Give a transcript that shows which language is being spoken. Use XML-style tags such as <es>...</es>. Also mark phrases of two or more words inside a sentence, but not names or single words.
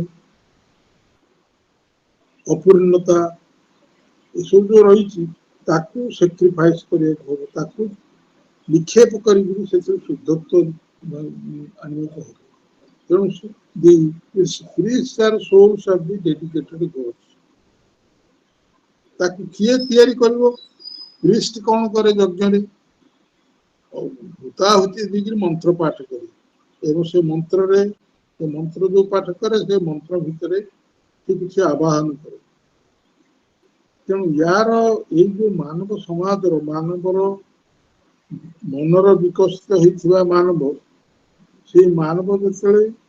<or>ଅପୂର୍ଣ୍ଣତା ଏସବୁ ଯୋଉ ରହିଛି ତାକୁ sacrifice କରିବାକୁ ହବ ତାକୁ ନିକ୍ଷେପ କରିକି ସେଥିରୁ ଶୁଦ୍ଧତ୍ୱ ଆଣିବାକୁ ହବ ତେଣୁ</or> <en>the spirits are souls of the dedicated gods</en> <or>ତାକୁ କିଏ ତିଆରି କରିବ ପ୍ରିଷ୍ଟ କଣ କରେ ଯଜ୍ଞରେ ଭୂତାହୁତି ଦେଇକି ମନ୍ତ୍ର ପାଠ କରେ ଏବଂ ସେ ମନ୍ତ୍ରରେ ସେ ମନ୍ତ୍ର ଯୋଉ ପାଠ କରେ ସେ ମନ୍ତ୍ର ଭିତରେ ସେ କିଛି ଆବାହନ କରେ ତେଣୁ ୟାର ଏଇ ଯୋଉ ମାନବ ସମାଜର ମାନବର ମନର ବିକଶିତ ହେଇଥିବା ମାନବ ସେଇ ମାନବ ଯେତେବେଳେ</or>